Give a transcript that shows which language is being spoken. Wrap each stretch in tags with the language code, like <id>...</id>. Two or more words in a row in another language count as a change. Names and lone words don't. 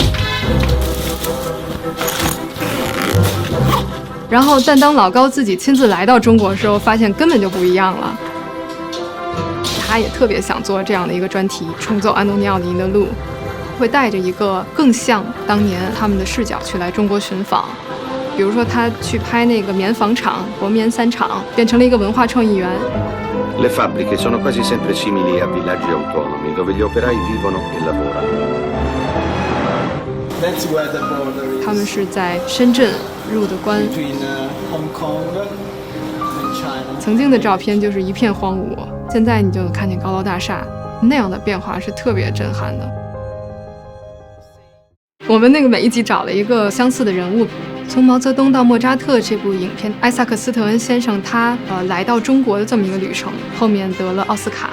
<zh>然后但当老高自己亲自来到中国的时候，发现根本就不一样了。他也特别想做这样的一个专题，重走安东尼奥尼的路，会带着一个更像当年他们的视角去来中国寻访。比如说他去拍那个棉纺厂、国棉3厂，变成了一个文化创意园。</zh> <it>Le fabbriche sono quasi sempre simili a villaggi autonomi dove gli operai vivono e lavorano.</it> <zh>他们是在深圳入的关，曾经的照片就是一片荒芜，现在你就能看见高楼大厦，那样的变化是特别震撼的。我们那个每一集找了一个相似的人物，从毛泽东到莫扎特这部影片，艾萨克斯特恩先生他来到中国的这么一个旅程，后面得了奥斯卡。</zh>